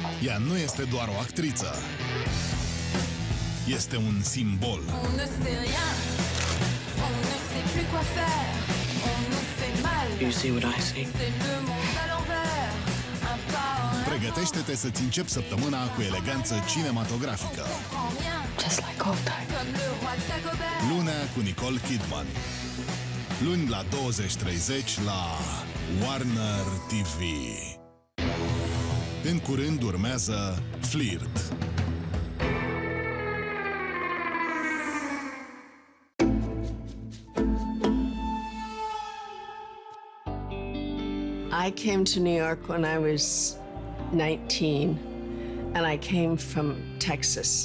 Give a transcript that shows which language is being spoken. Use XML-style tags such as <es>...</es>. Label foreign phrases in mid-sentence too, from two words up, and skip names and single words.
<ro>Ea nu este doar o actriță. Este un simbol.</ro> <fr>On ne sait rien. On ne sait plus quoi faire. On nous fait mal.</fr> <en>You see what I see?</en> <fr>C'est le monde à l'envers. Un pas en avant.</fr> <ro>Pregătește-te să-ți începi săptămâna cu eleganță cinematografică.</ro> <fr>Comprends rien.</fr> <en>Just like old times.</en> <fr>Comme le roi Dagobert.</fr> <ro>Lunea cu Nicole Kidman. Luni la 20:30 la Warner TV. În curând urmează Flirt.</ro> <en>I came to New York when I was 19, and I came from Texas.</en>